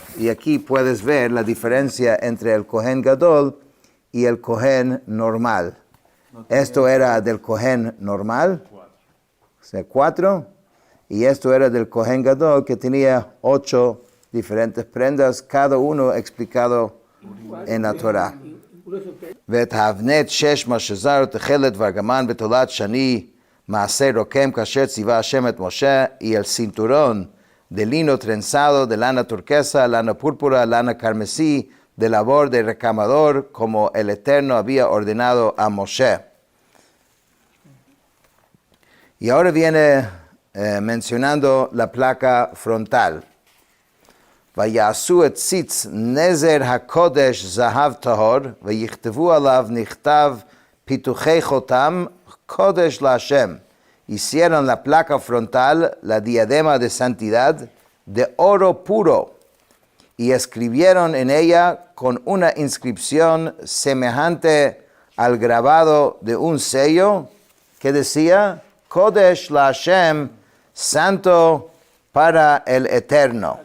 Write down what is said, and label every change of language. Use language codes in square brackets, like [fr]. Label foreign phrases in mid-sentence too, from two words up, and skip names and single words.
[es] Y aquí puedes ver la diferencia entre el [he] כהן גדול [es] y el Kohen normal. Esto era del Kohen normal, o sea, 4, y esto era del [he] כהן גדול, [es] que tenía 8 diferentes prendas, cada uno explicado en la Torah. [he] ותהבנת 6 משזר תכלת וארגמן בתולת שני מעשה רוקם כאשר ציווה השם את משה, [es] y el cinturón de lino trenzado, de lana turquesa, lana púrpura, lana carmesí, de labor de recamador, como el Eterno había ordenado a Moshe. Y ahora viene mencionando la placa frontal. [he] ויעשו את ציץ נזר הקודש זהב טהור, ויכתבו עליו נכתב פיתוחי חותם קודש להשם. [es] Hicieron la placa frontal, la diadema de santidad, de oro puro, y escribieron en ella con una inscripción semejante al grabado de un sello, que decía, [he] קודש להשם, [es] santo para el Eterno.